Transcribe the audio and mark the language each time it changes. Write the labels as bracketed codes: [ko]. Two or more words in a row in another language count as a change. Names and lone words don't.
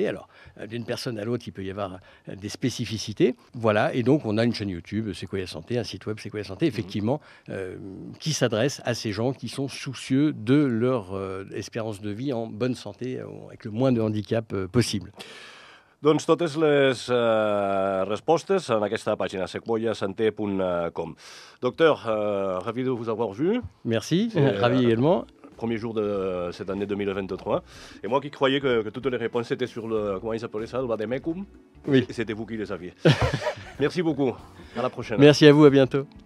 [fr] Alors, d'une personne à l'autre, il peut y avoir des spécificités. Voilà, et donc on a une chaîne YouTube, Sequoia Santé, un site web Sequoia Santé, effectivement, qui s'adresse à ces gens qui sont soucieux de leur espérance de vie en bonne santé, avec le moins de handicap possible. [ca] Doncs totes les respostes en aquesta pàgina, sequoiasanté.com. [fr] Docteur, ravi de vous avoir vu. Merci, ravi également. Premier jour de cette année 2023. Et moi qui croyais que toutes les réponses étaient sur le, comment il s'appelait ça, le vademecum, oui. C'était vous qui les saviez. Merci beaucoup. À la prochaine. Merci à vous, à bientôt.